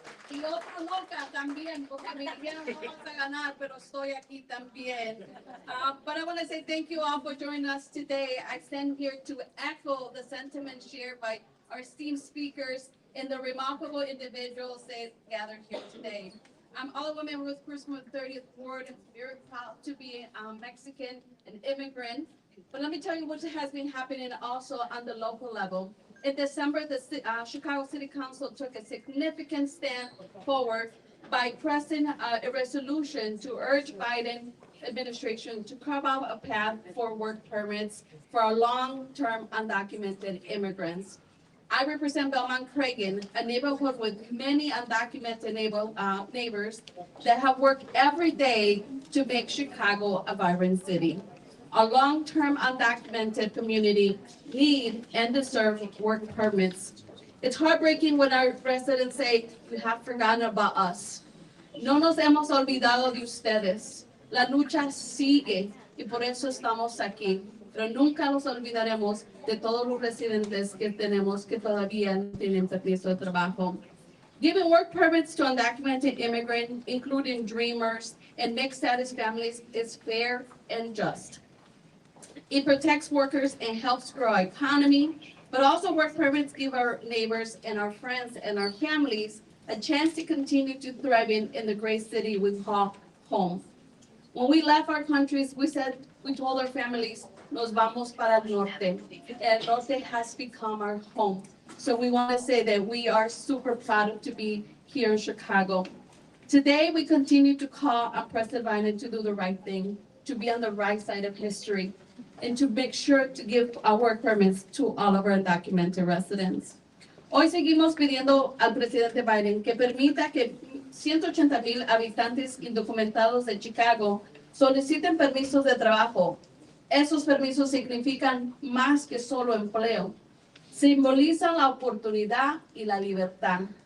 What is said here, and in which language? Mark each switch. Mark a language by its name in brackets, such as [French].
[Spanish] Y otra loca también, porque me dijeron no vamos a ganar, pero estoy aquí también. [English] But I want to say thank you all for joining us today. I stand here to echo the sentiment shared by our esteemed speakers and the remarkable individuals that gathered here today. I'm Alderwoman Ruth Cruz from the 30th Ward, very proud to be Mexican, an immigrant. But let me tell you what has been happening also on the local level. In December, the Chicago City Council took a significant stand forward by pressing a resolution to urge Biden administration to carve out a path for work permits for our long-term undocumented immigrants. I represent Belmont Cragen, a neighborhood with many undocumented neighbors that have worked every day to make Chicago a vibrant city. Our long-term undocumented community need and deserve work permits. It's heartbreaking when our residents say, you have forgotten about us. [Spanish] No nos hemos olvidado de ustedes. La lucha sigue y por eso estamos aquí. Pero nunca nos olvidaremos de todos los residentes que tenemos que todavía no tienen permiso de trabajo. [English] Giving work permits to undocumented immigrants, including dreamers and mixed status families, is fair and just. It protects workers and helps grow our economy, but also work permits give our neighbors and our friends and our families a chance to continue to thrive in the great city we call home. When we left our countries, we told our families, [Spanish] nos vamos para el norte. [English] El norte has become our home. So we want to say that we are super proud to be here in Chicago. Today, we continue to call on President Biden to do the right thing, to be on the right side of history, and to make sure to give our work permits to all of our undocumented residents. [Spanish] Hoy seguimos pidiendo al presidente Biden que permita que 180,000 habitantes indocumentados de Chicago soliciten permisos de trabajo. Esos permisos significan más que solo empleo. Simbolizan la oportunidad y la libertad.